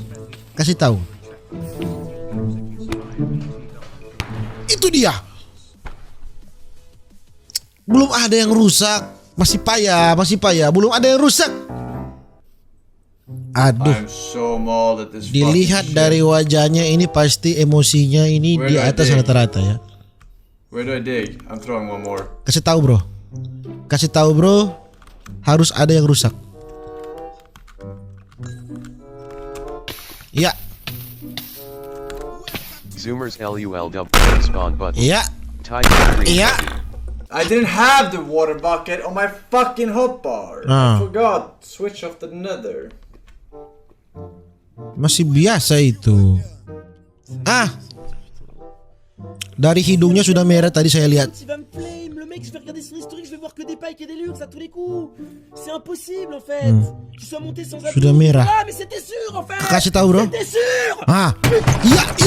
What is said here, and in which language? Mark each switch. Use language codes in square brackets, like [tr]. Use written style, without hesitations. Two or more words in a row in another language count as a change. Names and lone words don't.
[id] Kasih tahu. Itu dia. Belum ada yang rusak. Masih payah. Belum ada yang rusak. Aduh. Dilihat dari wajahnya ini pasti emosinya ini di atas rata-rata ya. [en] Where do I dig? I'm throwing one more. [id] Kasih tahu bro. Harus ada yang rusak. Ya. [en] Zoomers LUL double spawn button. [id] Ya. Iya. [en] I didn't have the water bucket on my fucking hotbar. I forgot. Switch off the nether. [id] Masih biasa itu. Dari hidungnya sudah merah tadi saya lihat. [fr] Je vais regarder son historique, je vais voir que des pikes et des luxe à tous les coups. C'est impossible en fait. Tu sois monté sans abdos. [id] Sudah merah. [fr] Ah, mais c'était sûr en fait. [id] Kasih tahu bro. [fr] C'était sûr. [id] Iya.